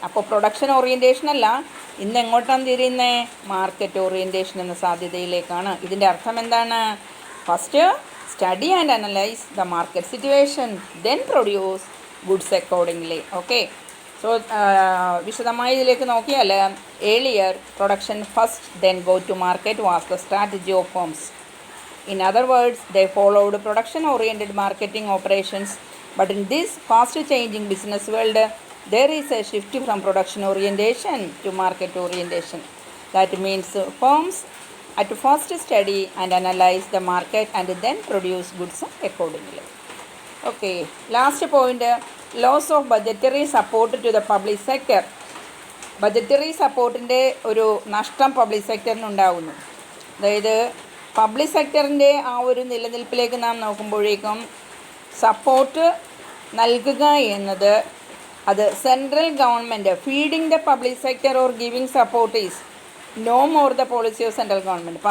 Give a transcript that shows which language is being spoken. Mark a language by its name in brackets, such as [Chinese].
[Malayalam] അപ്പോൾ പ്രൊഡക്ഷൻ ഓറിയൻറ്റേഷനല്ല, ഇന്ന് എങ്ങോട്ടാണ് തിരിയുന്നത്, മാർക്കറ്റ് ഓറിയൻറ്റേഷൻ എന്ന സാധ്യതയിലേക്കാണ്. ഇതിൻ്റെ അർത്ഥം എന്താണ്? [English] First study and analyze the market situation, then produce goods accordingly. Okay, so [Malayalam] വിശദമായി ഇതിലേക്ക് നോക്കിയാൽ, [English] Earlier production first then go to market was the strategy of firms. In other words, they followed production-oriented marketing operations. But in this fast-changing business world, there is a shift from production orientation to market orientation. That means firms at first study and analyze the market and then produce goods accordingly. Okay, last point, loss of budgetary support to the public sector. [Malayalam] Budgetary സപ്പോർട്ടിൻ്റെ ഒരു നഷ്ടം public സെക്ടറിനുണ്ടാകുന്നു. അതായത് public സെക്ടറിൻ്റെ ആ ഒരു നിലനിൽപ്പിലേക്ക് നാം നോക്കുമ്പോഴേക്കും support നൽകുക എന്നത് അത് central government [English] Feeding the public sector or giving support is no more the policy of central government.